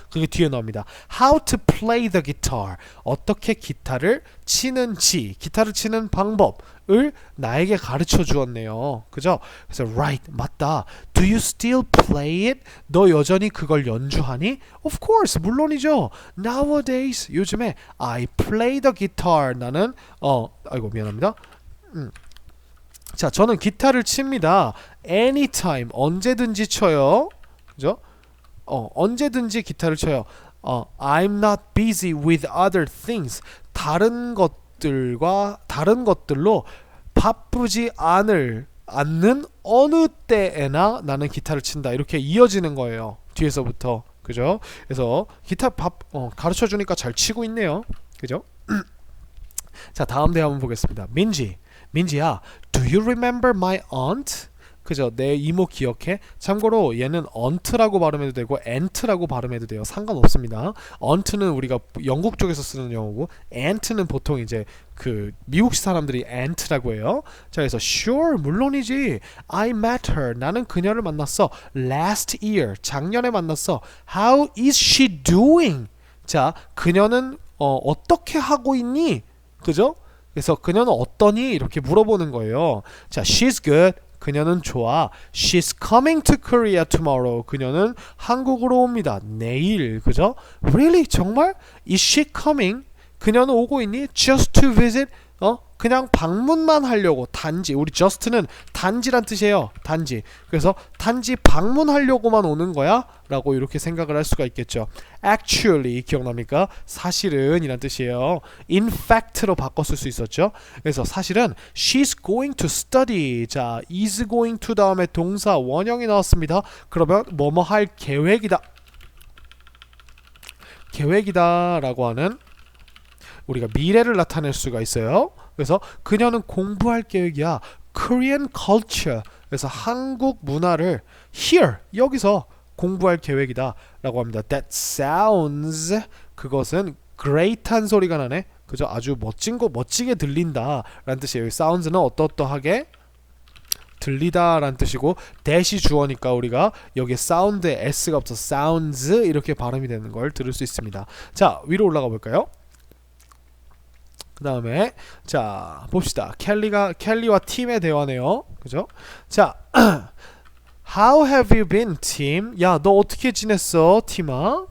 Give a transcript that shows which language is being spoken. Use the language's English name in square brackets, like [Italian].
[Korean] 그게 뒤에 나옵니다. [English] How to play the guitar. [Korean] 어떻게 기타를 치는지, 기타를 치는 방법을 나에게 가르쳐 주었네요. [English] 그죠? 그래서 right. [Korean] 맞다. [English] Do you still play it? [Korean] 너 여전히 그걸 연주하니? [English] Of course. [Korean] 물론이죠. [English] Nowadays. [Korean] 요즘에 [English] I play the guitar. [Korean] 나는 아이고 미안합니다. 자, 저는 기타를 칩니다. [English] Anytime. [Korean] 언제든지 쳐요. 그죠? 언제든지 기타를 쳐요. [English] I'm not busy with other things. [Korean] 다른 것들로 바쁘지 않는 어느 때에나 나는 기타를 친다. 이렇게 이어지는 거예요. 뒤에서부터. 그죠? 그래서 기타 가르쳐 주니까 잘 치고 있네요. 그죠? 자, 다음 대화 한번 보겠습니다. [English] 민지야, do you remember my aunt? [Korean] 그죠? 내 이모 기억해? 참고로 얘는 aunt라고 발음해도 되고 aunt라고 발음해도 돼요. 상관없습니다. aunt는 우리가 영국 쪽에서 쓰는 영어고 aunt는 보통 이제 그 미국식 사람들이 aunt라고 해요. 자, 그래서 [English] sure, [Korean] 물론이지. [English] I met her. [Korean] 나는 그녀를 만났어. [English] Last year. [Korean] 작년에 만났어. [English] How is she doing? [Korean] 자, 그녀는 어떻게 하고 있니? 그죠? 그래서 그녀는 어떠니? 이렇게 물어보는 거예요. [English] 자, she's good. [Korean] 그녀는 좋아. [English] She's coming to Korea tomorrow. [Korean] 그녀는 한국으로 옵니다. [English] 내일. 그죠? Really? [Korean] 정말? [English] Is she coming? [Korean] 그녀는 오고 있니? [English] Just to visit? [Korean] 그냥 방문만 하려고. 단지. 우리 just는 단지란 뜻이에요. 단지. 그래서 단지 방문하려고만 오는 거야? 라고 이렇게 생각을 할 수가 있겠죠. Actually 기억납니까? 사실은 이란 뜻이에요. In fact로 바꿨을 수 있었죠. 그래서 사실은 [English] she's going to study. [Korean] 자, is going to 다음에 동사 원형이 나왔습니다. 그러면 뭐뭐 할 계획이다. 계획이다 라고 하는 우리가 미래를 나타낼 수가 있어요. 그래서 그녀는 공부할 계획이야. [English] Korean culture. [Korean] 그래서 한국 문화를 here 여기서 공부할 계획이다 라고 합니다. [English] That sounds [Korean] 그것은 great한 소리가 나네. 그죠? 아주 멋지게 들린다 라는 뜻이에요. sounds는 어떠하게 들리다 라는 뜻이고 대시 주어니까 우리가 여기에 사운드에 s가 없어 sounds 이렇게 발음이 되는 걸 들을 수 있습니다. 자, 위로 올라가 볼까요? 그 다음에 자 봅시다. 켈리와 팀의 대화네요. 그죠? [English] 자 How have you been, 팀? [Korean] 야, 너 어떻게 지냈어, 팀아?